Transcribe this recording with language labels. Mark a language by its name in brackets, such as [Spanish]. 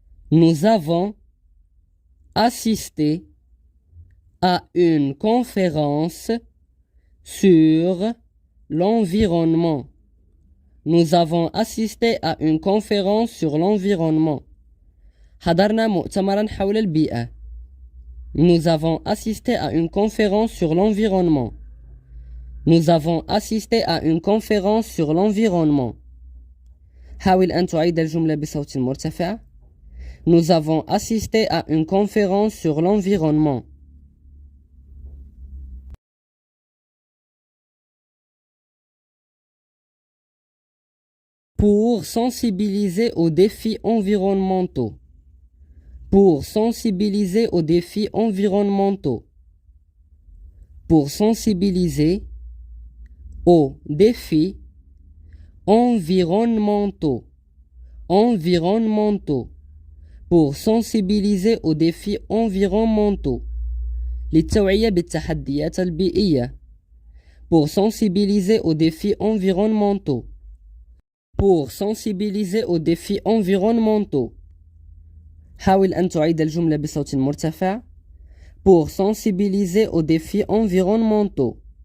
[French] Nous avons assisté à une conférence sur l'environnement. Nous avons assisté à une conférence sur l'environnement. [Arabic] حضرنا مؤتمرا حول البيئة. [French] Nous avons assisté à une conférence sur l'environnement. Nous avons assisté à une conférence sur l'environnement. [Arabic] حاول أن تعيد الجملة بصوت مرتفع. [French] Nous avons assisté à une conférence sur l'environnement. Pour sensibiliser aux défis environnementaux. Pour sensibiliser aux défis environnementaux. Pour sensibiliser aux défis environnementaux. Environnementaux. Pour sensibiliser aux défis environnementaux. [Arabic] للتوعية بالتحديات البيئية. [French] Pour sensibiliser aux défis environnementaux. Pour sensibiliser aux défis environnementaux. [Arabic] حاول أن تعيد الجملة بصوت مرتفع. [French] Pour sensibiliser aux défis environnementaux.